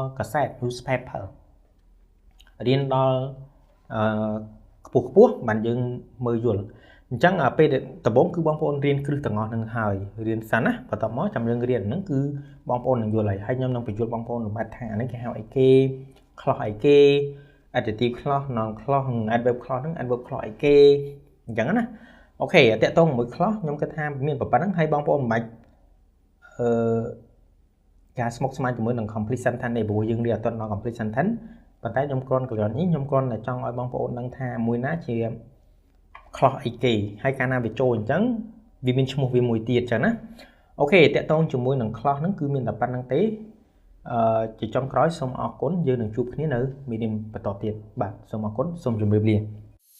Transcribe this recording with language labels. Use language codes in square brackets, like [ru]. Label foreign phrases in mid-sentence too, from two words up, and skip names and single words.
[km] កាសែត newspaper រៀនដល់ខ្ពស់បានយើងមើលយល់អញ្ចឹងពេលដំបូងគឺបងប្អូនរៀនគ្រឹះទាំងអស់នឹងហើយរៀនសិនណាបន្ទាប់មកចាំយើងរៀនហ្នឹងគឺបងប្អូននឹងយល់ហើយខ្ញុំនឹងបញ្យល់បងប្អូនលម្អិតថាអានេះគេហៅអីគេ clause អីគេ [en] adjective clause noun clause adverb clause [km] ហ្នឹង [en] adverb clause [km] អីគេអញ្ចឹងណាអូខេតកតងមួយ clause ខ្ញុំគិតថាមានប៉ុណ្្នឹងហើយបងប្អូនមិនបាច់ ការស្មុគស្មាញជាមួយនឹង [en] complete sentence [km] ទេព្រោះយើងរៀនអត់ដល់ [en] complete sentence [km] ប៉ុន្តែខ្ញុំគ្រាន់នេះខ្ញុំគ្រាន់តែចង់ឲ្យបងប្អូនដឹងថាមួយណាជា clause អីគេហើយកាលណាវាចូលអញ្ចឹងវាមានឈ្មោះវាមួយទៀតអញ្ចឹងណាអូខេតកតងជាមួយនឹង clause ហ្នឹងគឺមានតែប៉ុណ្្នឹងទេជាចុងក្រោយសូមអរគុណយើងនឹងជួបគ្នានៅមីឌៀមបន្តទៀតបាទសូមអរគុណសូមជម្រាបលា